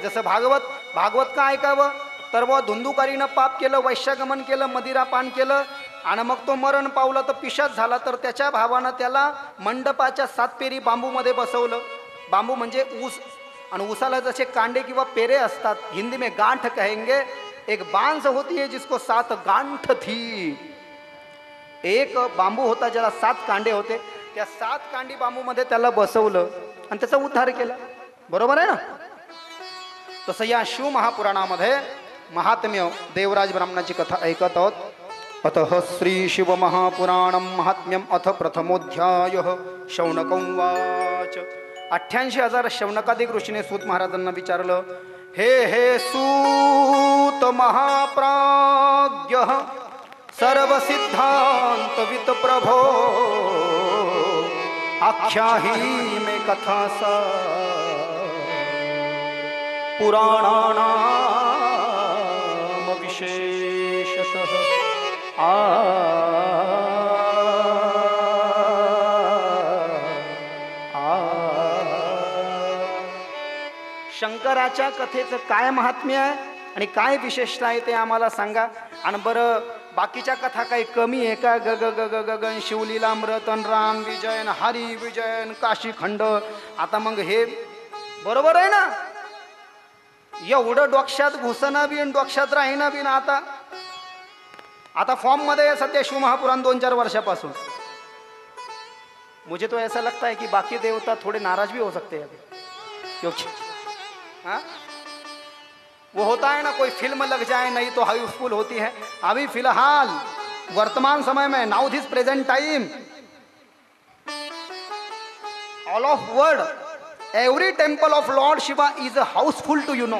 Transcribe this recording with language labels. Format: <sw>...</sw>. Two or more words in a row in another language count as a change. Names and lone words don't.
<mr>जसं भागवत का ऐकावं? तर धुंदुकारीनं पाप केलं, वैश्यागमन केलं, मदिरापान केलं, आणि मग तो मरण पावला तर पिशाच झाला, तर त्याच्या भावानं त्याला मंडपाच्या 7 पेरी बांबूमध्ये बसवलं. बांबू म्हणजे ऊस, आणि ऊसाला जसे कांडे किंवा पेरे असतात,</mr> <hi>हिंदी में गांठ कहेंगे. एक बांस होती है जिसको 7 गांठ थी.</hi> <mr>एक बांबू होता ज्याला 7 कांडे होते, त्या 7 कांडी बांबूमध्ये त्याला बसवलं आणि त्याचा उद्धार केला. बरोबर आहे ना. तसं या शिवमहापुराणामध्ये महात्म्य देवराज ब्राह्मणाची कथा ऐकत आहोत.</mr> <sa>अतः श्री शिव महापुराणम महात्म्यम अथ प्रथमोध्याय. शौनक उवाच.</sa> <mr>88,000 शौनकादिक ऋषीने सूत महाराजांना विचारलं,</mr> <sa>हे सूत महाप्राज्ञ सर्व सिद्धांत वित प्रभो, आख्याही में कथा सा पुराणानाम विशेषतः.</sa> <mr>शंकराच्या कथेचं काय महात्म्य आहे आणि काय विशेषता आहे ते आम्हाला सांगा. आणि बरं बाकीच्या कथा काही कमी आहे का? ग ग ग ग गगन शिवलीलामृतन राम विजयन हरी विजयन काशीखंड. आता मग हे बरोबर आहे ना. एवढं डोक्यात घुसना बिन डोक्यात राहीना बिन. आता फॉर्म मध्ये सध्या शिवमहापुराण 2-4 वर्षापासून.</mr> <hi>मुझे तो ऐसा लगता है कि बाकी देवता थोड़े नाराज भी हो सकते हैं अभी, क्योंकि हाँ वो होता है ना, कोई फिल्म लग जाए नहीं तो हाउसफुल होती है. अभी फिलहाल वर्तमान समय में</hi> <en>now this present time all of world every temple of Lord Shiva is housefull to you know.</en>